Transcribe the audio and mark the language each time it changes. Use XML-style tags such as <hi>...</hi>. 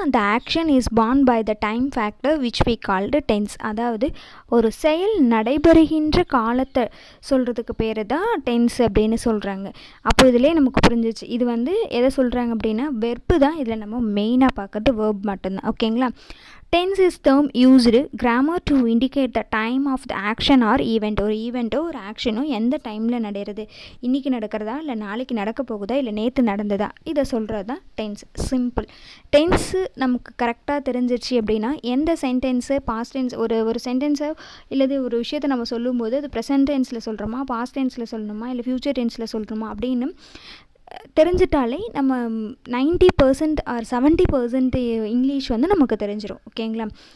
<en>அந்த action is born by the time factor which we called tense.</en> <ta>அதாவது ஒரு செயல் நடைபெறுகின்ற காலத்தை சொல்கிறதுக்கு பேர் தான் டென்ஸ் அப்படின்னு சொல்கிறாங்க. அப்போ இதிலே நமக்கு புரிஞ்சிச்சு. இது எதை சொல்கிறாங்க அப்படின்னா வெர்பு தான். இதில் நம்ம மெயினாக பார்க்குறது வெர்ப் மட்டும்தான். ஓகேங்களா.</ta> <en>Tense is term used grammar to indicate the time of the action or event.</en> <ta>ஒரு ஈவெண்ட்டோ ஒரு ஆக்ஷனோ எந்த டைமில் நடக்கிறது, இன்றைக்கி நடக்கிறதா இல்லை நாளைக்கு நடக்க போகுதா இல்லை நேற்று நடந்ததா, இதை சொல்கிறது தான் டென்ஸ். சிம்பிள். டென்ஸு நமக்கு கரெக்டாக தெரிஞ்சிச்சு அப்படின்னா எந்த சென்டென்ஸு பாஸ்ட் டென்ஸ் ஒரு சென்டென்ஸை இல்லது ஒரு விஷயத்தை நம்ம சொல்லும்போது அது ப்ரெசன்ட் டென்ஸில் சொல்கிறோமா, பாஸ்ட் டென்ஸில் சொல்லணுமா இல்லை ஃப்யூச்சர் டென்ஸில் சொல்கிறோமா அப்படின்னு தெரிஞ்சிட்டாலே நம்ம 90% ஆர் 70% இங்கிலீஷ் நமக்கு தெரிஞ்சிடும். ஓகேங்களா.</ta>